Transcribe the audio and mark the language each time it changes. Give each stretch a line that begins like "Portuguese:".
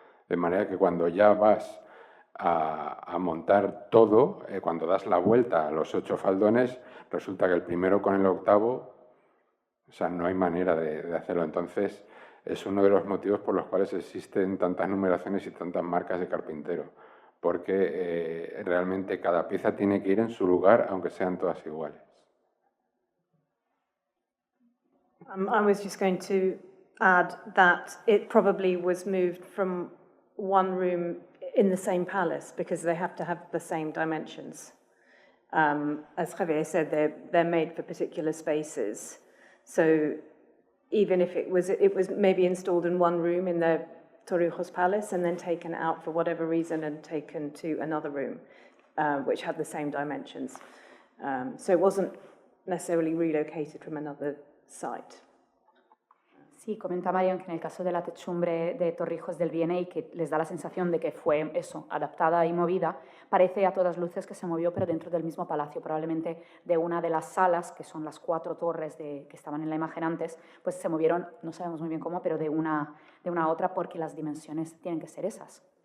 Spanish: De manera que cuando ya vas a montar todo, cuando das la vuelta a los 8 faldones, resulta que el primero con el octavo, o sea, no hay manera de hacerlo. Entonces, es uno de los motivos por los cuales existen tantas numeraciones y tantas marcas de carpintero, porque realmente cada pieza tiene que ir en su lugar, aunque sean todas iguales.
English: I was just going to add that it probably was moved from one room in the same palace because they have to have the same dimensions. As Javier said, they're made for particular spaces. So even if it was maybe installed in one room in the Torrijos Palace and then taken out for whatever reason and taken to another room, which had the same dimensions. So it wasn't necessarily relocated from another site.
Spanish: Sí, comenta Marion que en el caso de la techumbre de Torrijos del V&A, que les da la sensación de que fue eso, adaptada y movida, parece a todas luces que se movió, pero dentro del mismo palacio, probablemente de una de las salas, que son las 4 torres que estaban en la imagen antes, pues se movieron, no sabemos muy bien cómo, pero de una a otra, porque las dimensiones tienen que ser esas.